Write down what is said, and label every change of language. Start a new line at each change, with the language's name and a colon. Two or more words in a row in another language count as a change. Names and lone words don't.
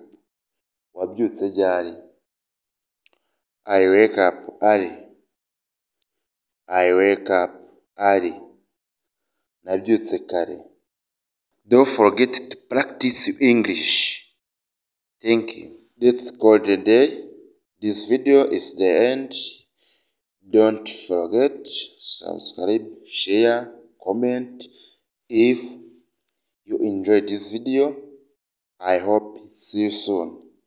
Kinyarwanda: Wabyutse ryari?
English: I wake up early. I wake up early.
Kinyarwanda: Nabyutse kare.
English: Don't forget to practice English. Thank you. Let's call the day. This video is the end. Don't forget to subscribe, share, comment. If you enjoyed this video, I hope see you soon.